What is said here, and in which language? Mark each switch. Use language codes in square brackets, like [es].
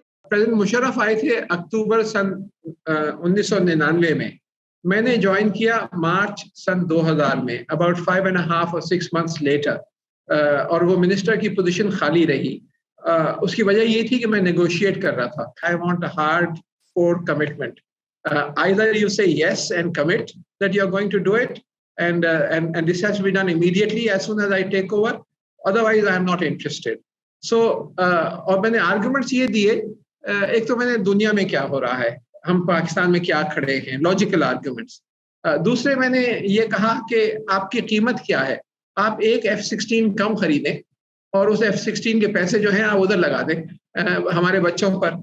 [ur] President Musharraf آئے تھے اکتوبر سن 1999 میں نے جوائن کیا مارچ سن 2000 میں، اباؤٹ 5.5 [en] or 6 months [ur] لیٹر، اور وہ منسٹر کی پوزیشن خالی رہی. اس کی وجہ یہ تھی کہ میں نیگوشیٹ کر رہا تھا. [en] I want a hard-core commitment. Either you say yes and commit that you are going to do it, and this has to be done immediately as soon as I take over. Otherwise, I am not interested. [ur] So, اور میں نے arguments یہ دیے. ایک تو میں نے دنیا میں کیا ہو رہا ہے، ہم پاکستان میں کیا کھڑے ہیں، لاجیکل آرگومنٹس. دوسرے میں نے یہ کہا کہ آپ کی قیمت کیا ہے. آپ ایک F-16 کم خریدیں اور اس F-16 کے پیسے جو ہیں آپ ادھر لگا دیں ہمارے بچوں پر.